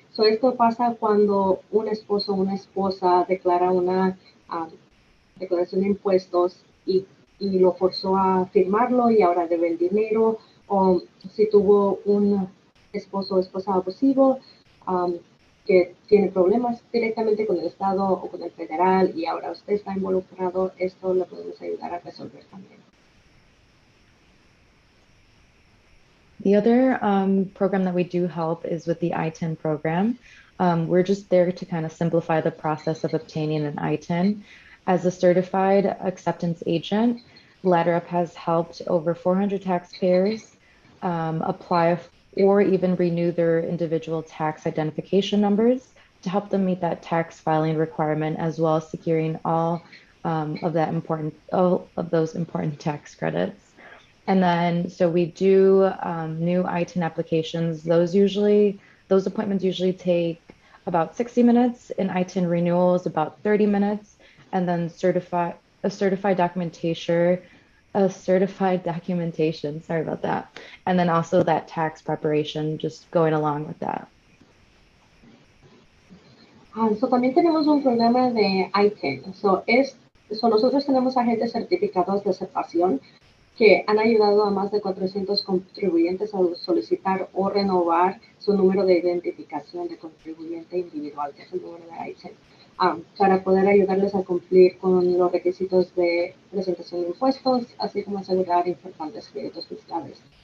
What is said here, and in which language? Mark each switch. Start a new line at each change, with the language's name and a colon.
Spanish: Esto pasa cuando un esposo o una esposa declara una declaración de impuestos y lo forzó a firmarlo y ahora debe el dinero, o si tuvo un esposo o esposa abusivo, que tiene problemas directamente con el Estado o con el federal y ahora usted está involucrado, esto lo podemos ayudar a resolver también.
English: The other program that we do help is with the ITIN program. We're just there to kind of simplify the process of obtaining an ITIN. As a certified acceptance agent, LadderUp has helped over 400 taxpayers apply or even renew their individual tax identification numbers to help them meet that tax filing requirement, as well as securing all of those important tax credits. And then, so we do new ITIN applications. Those appointments usually take about 60 minutes. In ITIN renewals, about 30 minutes. And then a certified documentation, sorry about that. And then also that tax preparation, just going along with that.
Spanish: So también tenemos un programa de ITIN. Nosotros tenemos agentes certificados de aceptación que han ayudado a más de 400 contribuyentes a solicitar o renovar su número de identificación de contribuyente individual, que es el número de ITIN, para poder ayudarles a cumplir con los requisitos de presentación de impuestos, así como asegurar importantes créditos fiscales.